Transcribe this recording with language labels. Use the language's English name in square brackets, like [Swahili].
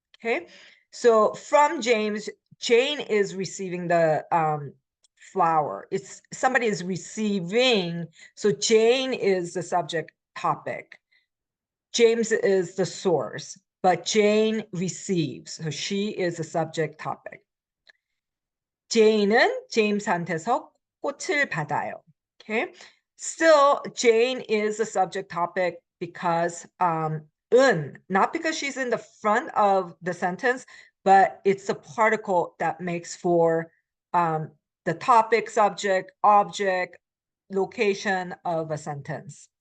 [English] Okay, so from James, Jane is receiving the flower. It's somebody is receiving, so Jane is the subject topic. James is the source, but Jane receives. So she is the subject topic. [Korean] Jane은 제임스한테서 꽃을 받아요. [English] Okay. Still, Jane is the subject topic because not because she's in the front of the sentence, but it's a particle that makes for the topic, subject, object, location of a sentence.